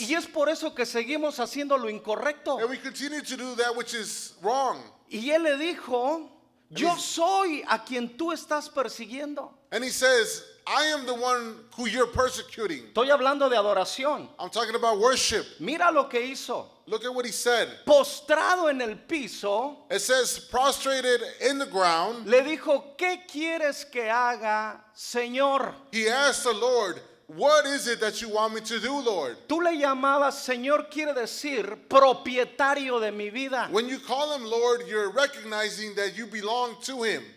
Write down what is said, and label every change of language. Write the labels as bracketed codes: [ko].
[es] Y es por eso que seguimos haciendo lo incorrecto. [en] And we continue to do that which is wrong. [es] Y él le dijo, yo soy a quien tú estás persiguiendo. [en] And he says, I am the one who you're persecuting. [es] Estoy hablando de adoración. [en] I'm talking about worship. [es] Mira lo que hizo. [en] Look at what he said. [es] Postrado en el piso, [en] It says, prostrated in the ground, [es] le dijo, ¿qué quieres que haga, Señor? [en] he asked the Lord, what is it that you want me to do, Lord? [es] Tú le llamabas, Señor quiere decir, propietario de mi vida. [en] When you call him Lord, you're recognizing that you belong to him.